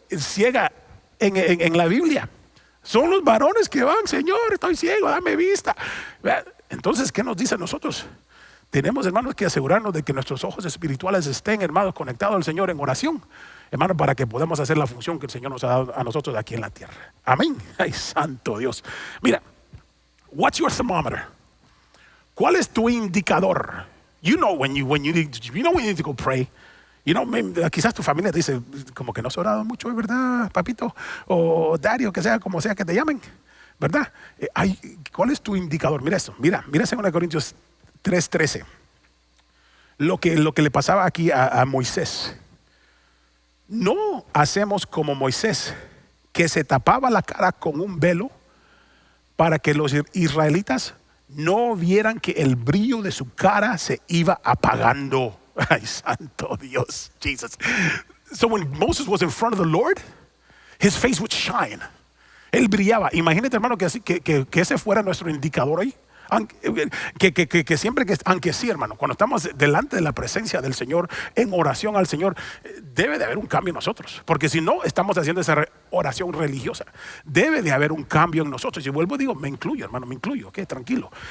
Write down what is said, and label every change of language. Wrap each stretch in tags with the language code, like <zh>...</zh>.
<es>ciega en la Biblia. Son los varones que van, Señor, estoy ciego, dame vista. Entonces, ¿qué nos dice a nosotros? Tenemos, hermanos, que asegurarnos de que nuestros ojos espirituales estén, hermanos, conectados al Señor en oración, hermanos, para que podamos hacer la función que el Señor nos ha dado a nosotros aquí en la tierra. Amén. Ay, santo Dios. Mira,</es> <en>what's your thermometer?</en> <es>¿Cuál es tu indicador?</es> <en>You know when you need to go pray. You know,</en> <es>quizás tu familia te dice, como que no has orado mucho hoy, ¿verdad, papito? O daddy, o que sea, como sea que te llamen, ¿verdad? ¿Cuál es tu indicador? Mira esto, mira 2 Corintios 3:13. Lo que le pasaba aquí a Moisés. No hacemos como Moisés, que se tapaba la cara con un velo para que los israelitas no vieran que el brillo de su cara se iba apagando. Ay, santo Dios, Jesus.</es> <en>So when Moses was in front of the Lord, his face would shine.</en> <es>Él brillaba. Imagínate, hermano, que ese fuera nuestro indicador hoy. Que siempre aunque sí, hermano, cuando estamos delante de la presencia del Señor, en oración al Señor, debe de haber un cambio en nosotros, porque si no, estamos haciendo esa oración religiosa. Debe de haber un cambio en nosotros. Y vuelvo, digo, me incluyo, hermano, me incluyo, ok, tranquilo.</es>